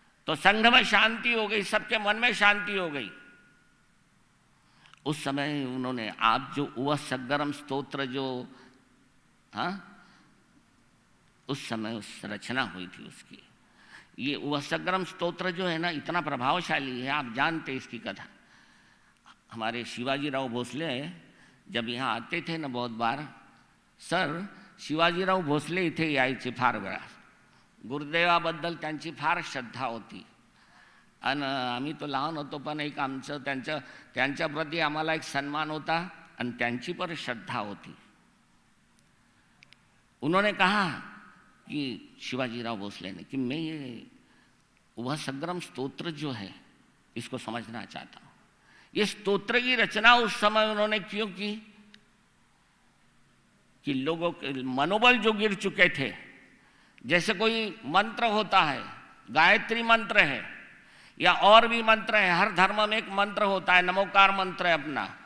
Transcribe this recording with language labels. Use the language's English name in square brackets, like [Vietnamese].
[Hindi] तो संघ में शांति हो गई, सबके मन में शांति हो गई। उस समय उन्होंने आप जो उवसग्गरम स्तोत्र जो उस समय उस रचना हुई थी उसकी, ये उवसग्गरम स्तोत्र जो है ना इतना प्रभावशाली है, आप जानते इसकी कथा। हमारे शिवाजीराव भोसले जब यहाँ आते थे ना बहुत बार, [Marathi] सर शिवाजीराव भोसले इथे यायचे फार वेळा, गुरुदेवाबद्दल त्यांची फार श्रद्धा होती आणि आम्ही तो लहान होतो पण एक आमचं त्यांच्याप्रती आम्हाला एक सन्मान होता आणि त्यांची पण श्रद्धा होती। [Hindi] उन्होंने कहा कि शिवाजीराव भोसले ने कि मैं ये उवसग्गरम स्तोत्र जो है इसको समझना चाहता हूँ। ये स्तोत्र की रचना उस समय उन्होंने क्यों की कि लोगों के मनोबल जो गिर चुके थे, जैसे कोई मंत्र होता है, गायत्री मंत्र है या और भी मंत्र है, हर धर्म में एक मंत्र होता है, नमोकार मंत्र है अपना।